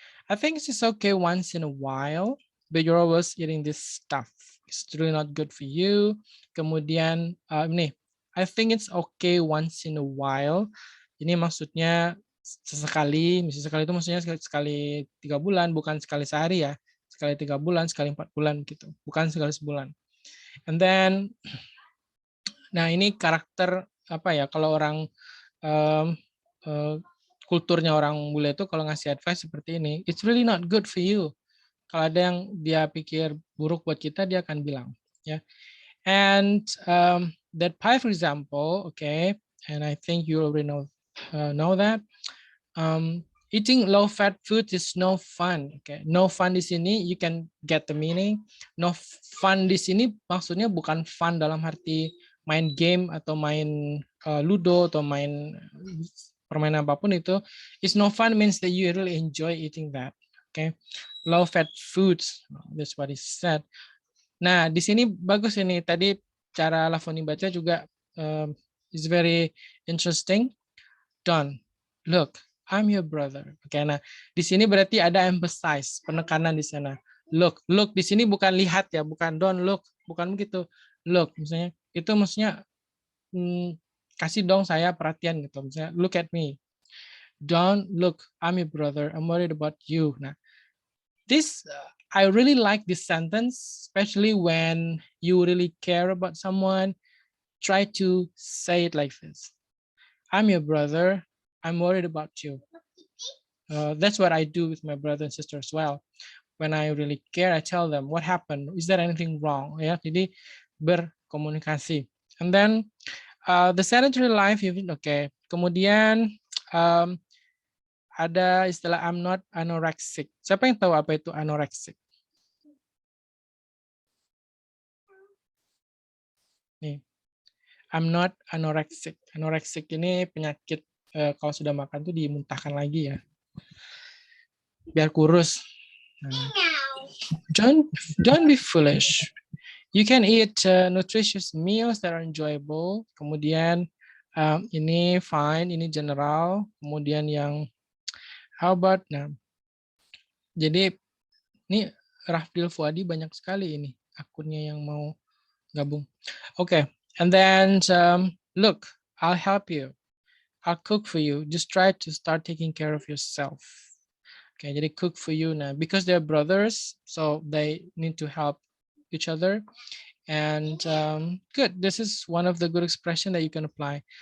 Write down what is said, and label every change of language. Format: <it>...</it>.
<en>I think it's okay once in a while, but you're always eating this stuff. It's really not good for you.</en> <id>Kemudian nih,</id> <en>I think it's okay once in a while.</en> <id>Ini maksudnya sesekali, misalnya sekali itu maksudnya sekali 3 bulan, bukan sekali sehari ya. Sekali 3 bulan, sekali 4 bulan gitu, bukan sekali sebulan.</id> <en>And then,</en> <id>nah ini karakter apa ya? Kalau orang kulturnya orang bule itu kalau ngasih advice seperti ini,</id> <en>it's really not good for you.</en> <id>Kalau ada yang dia pikir buruk buat kita, dia akan bilang, ya.</id> <en>And that pie, for example, okay, and I think you already know that. Eating low-fat food is no fun. Okay, no fun di sini, you can get the meaning. No fun di sini maksudnya bukan fun dalam arti main game atau main ludo atau main permainan apapun itu. It's no fun means that you really enjoy eating that. Okay, low-fat foods. That's what he said.</en> <id>Nah, di sini bagus ini. Tadi cara Lavoni baca juga</id> <en>is very interesting. Don, look, I'm your brother.</en> <id>Oke, nah di sini berarti ada emphasize, penekanan di sana. Look di sini bukan lihat ya, bukan don't look, bukan begitu. Look, misalnya itu maksudnya kasih dong saya perhatian gitu.</id> <en>Misalnya look at me. Don't look, I'm your brother. I'm worried about you.</en> <id>Nah,</id> <en>this I really like this sentence, especially when you really care about someone. Try to say it like this. I'm your brother. I'm worried about you. That's what I do with my brother and sister as well. When I really care, I tell them what happened. Is there anything wrong?</en> <id>Ya, jadi berkomunikasi.</id> <en>And then the sedentary life, okay.</en> <id>Kemudian ada istilah</id> <en>I'm not anorexic.</en> <id>Siapa yang tahu apa itu anorexic? Nih,</id> <en>I'm not anorexic.</en> <id>Anorexic ini penyakit kalau sudah makan tuh dimuntahkan lagi ya, biar kurus.</id> <en>Don't be foolish. You can eat nutritious meals that are enjoyable.</en> <id>Kemudian ini fine, ini general. Kemudian yang how about, nah, jadi ini Rafdil Fuadi banyak sekali ini akunnya yang mau gabung.</id> <en>Okay, and then look, I'll help you. I'll cook for you. Just try to start taking care of yourself. Okay,</en> <id>jadi</id> <en>cook for you now because they're brothers, so they need to help each other. And good. This is one of the good expression that you can apply.</en>